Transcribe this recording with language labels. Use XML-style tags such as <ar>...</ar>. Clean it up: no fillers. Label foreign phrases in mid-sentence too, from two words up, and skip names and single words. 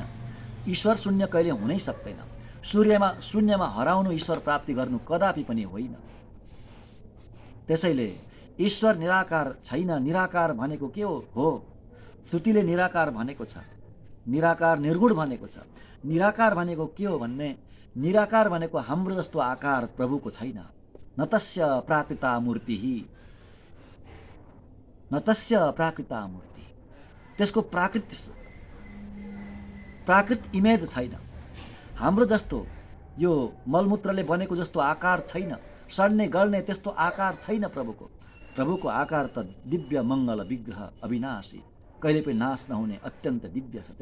<ne>ईश्वर शून्य कहिले हुनै सक्दैन। शून्यमा हराउनु ईश्वर प्राप्ति गर्नु कदापि पनि होइन। त्यसैले ईश्वर निराकार छैन। निराकार भनेको के हो? श्रुतिले निराकार भनेको छ, निराकार निर्गुण भनेको छ। निराकार भनेको के हो भन्ने, निराकार भनेको हाम्रो जस्तो आकार प्रभुको छैन।</ne> <sa>न तस्य प्राकृता मूर्ति, न तस्य प्राकृता मूर्ति।</sa> <ne>त्यसको प्राकृत इमेज छैन। हाम्रो जस्तो यो मलमूत्रले बनेको जस्तो आकार छैन। सड्ने गल्ने त्यस्तो आकार छैन प्रभुको। प्रभुको आकार त दिव्य मङ्गल विग्रह, अविनाशी, कहिले पनि नाश नहुने अत्यन्त दिव्य छ।</ne>